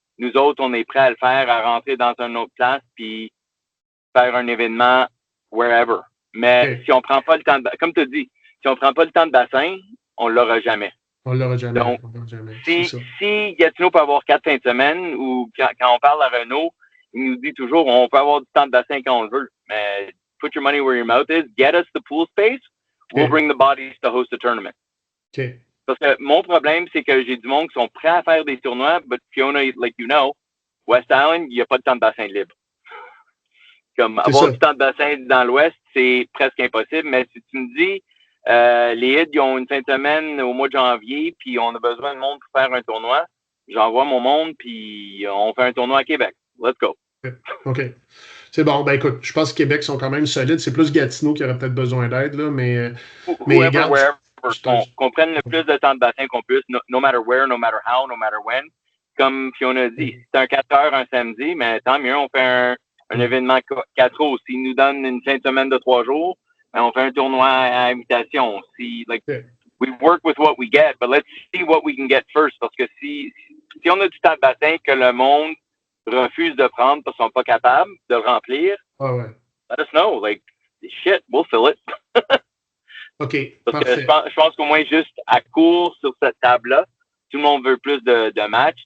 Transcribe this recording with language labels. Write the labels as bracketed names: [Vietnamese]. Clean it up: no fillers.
[French] Nous autres, on est prêts à le faire, à rentrer dans une autre place, puis faire un événement wherever. Mais si on prend pas le temps de, comme tu as dit, si on prend pas le temps de bassin, on l'aura jamais. On l'aura jamais. Donc, si Gatineau peut avoir 4 fins de semaine, ou quand on parle à Renault, il nous dit toujours, on peut avoir du temps de bassin quand on le veut. [English] Mais put your money where your mouth is, get us the pool space, we'll bring the bodies to host a tournament. Okay. [French] Parce que mon problème, c'est que j'ai du monde qui sont prêts à faire des tournois, [English] but Fiona, like you know, [French] West Island, il n'y a pas de temps de bassin libre. Comme avoir du temps de bassin dans l'Ouest, c'est presque impossible. Mais si tu me dis, les Hits, ils ont une fin de semaine au mois de janvier, puis on a besoin de monde pour faire un tournoi, j'envoie mon monde, puis on fait un tournoi à Québec. [English] Let's go. [French] OK. C'est bon. Ben écoute, je pense que Québec sont quand même solides. C'est plus Gatineau qui aurait peut-être besoin d'aide, là, mais [English] wherever, [French] qu'on prenne le plus de temps de bassin qu'on puisse, [English] no matter where, no matter how, no matter when. [French] comme Fiona dit, si c'est un 4 heures un samedi, mais tant mieux, on fait un événement 4 heures. S'ils nous donnent une fin de semaine de 3 jours, ben on fait un tournoi à invitation. [English] We work with what we get, but let's see what we can get first. [French] Parce que si on a du temps de bassin que le monde refuse de prendre parce qu'ils sont pas capables de le remplir, [English] let us know. Like, shit, we'll fill it. OK, [French] parce que je pense qu'au moins juste à court sur cette table-là, tout le monde veut plus de matchs.